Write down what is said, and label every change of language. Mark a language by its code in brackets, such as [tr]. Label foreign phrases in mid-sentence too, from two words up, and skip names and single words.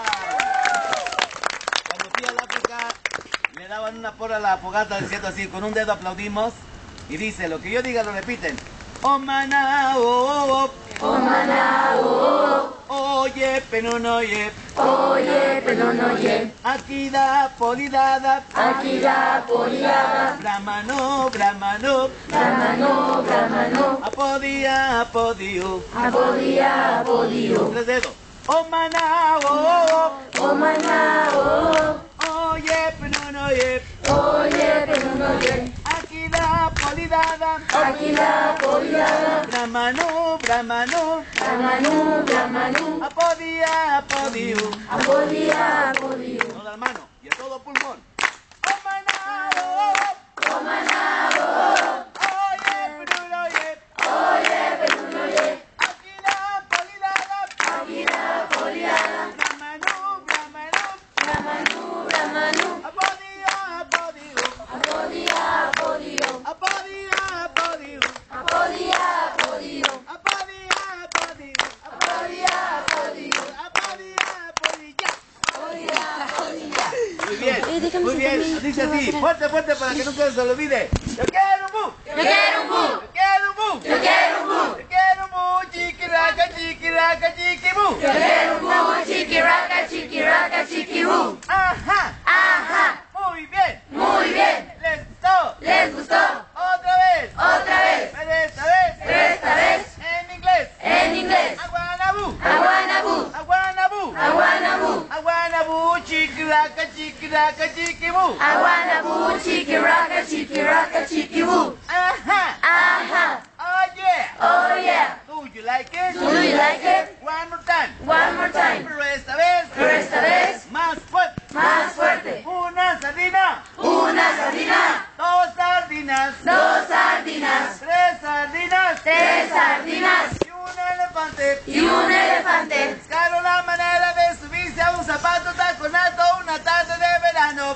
[es] Cuando fui al África, le daban una porra a la fogata diciendo así, con un dedo aplaudimos, y dice, lo que yo diga lo repiten. Oh maná, oh, Oh maná, oh, oye, pero no oye, oye, pero no oye. aquí da polidada, Aquí la poliada, brahmano, brahmano, Brahmano, Brahmano, apodia, apodio, Apodía, Apodío. 3 dedos. Oh maná, oh, Oh maná, oh, oye, pero no oye, oye, pero no oye. aquí da polidada, Aquí la poliada, brahmano, brahmano, Brahmano, Brahmano, apodia, apodio. Apodía, Apodío. Todo la mano y a todo pulmón. Oh maná, oh, Oh maná, oh, oye, pero no oye, oye, pero no oye. aquí da polidada, Aquí la poliada, brahmano, brahmano, Brahmano, Brahmano, apodia, apodio, Apodía, Apodío. apodia, apodio, Apodía, Apodío. apodia, apodio, Apodía, Apodío. apodia, apodia. Apodía, Apodía. Muy bien, déjame muy bien. sentarme. Dice No, así, espera. fuerte, fuerte para que nunca se lo olvide. Yo quiero un bu, Yo quiero un bu, yo quiero un bu, yo quiero un bu. yo quiero un bu, chiquiraca, chiquiraca, chiquibu. Yo quiero un bu, chiquiraca, chiquiraca, chiquibú. Ajá, Ajá, muy bien. muy bien. ¿Les gustó? ¿Les gustó? Otra vez. Otra vez, Pero esta vez pero esta vez en inglés. en inglés. Aguanabú, Aguanabú, aguanabú, aguanabú, aguanabú, chiquiraca, chiquiraca, chiquibu. aguanabú, chiquiraca, chiquiraca, chiquibú. Ajá, Ajá, [en] oh yeah. oh yeah. Do you like it? Do you like it? One more time. One more time. [es] Pero esta vez Pero esta vez más fuerte. más fuerte. Una sardina, Una sardina, 2 sardinas, 2 sardinas, 3 sardinas 3 sardinas y un elefante. y un elefante. Buscaron la manera de subirse a un zapato taconato una tarde de verano.